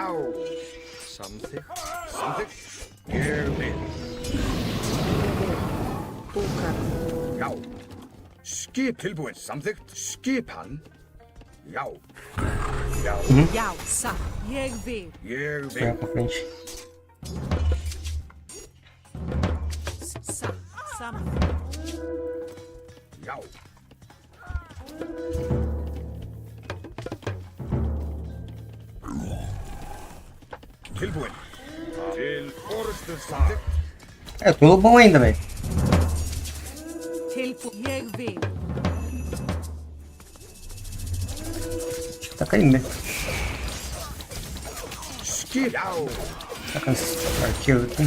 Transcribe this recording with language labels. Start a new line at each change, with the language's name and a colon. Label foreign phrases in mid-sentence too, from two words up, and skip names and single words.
Icelandic: Samþykkt. Samþykkt. Ég vil. Búkar. Já. Skip tilbúin. Samþykkt. Skipan. Já. Já. Já, satt. Ég vil. Ég
Portuguese: Vai
Icelandic: vil.
Portuguese: pra frente.
Icelandic: Satt. Samþykkt. Já. Tilbúin. Til orrustu slag.
Portuguese: É, eu tô bom ainda, velho.
Icelandic: Ég vil.
Portuguese: Tá caindo, né?
Icelandic: Skip. Já.
Portuguese: Tá com esse arqueiro aqui.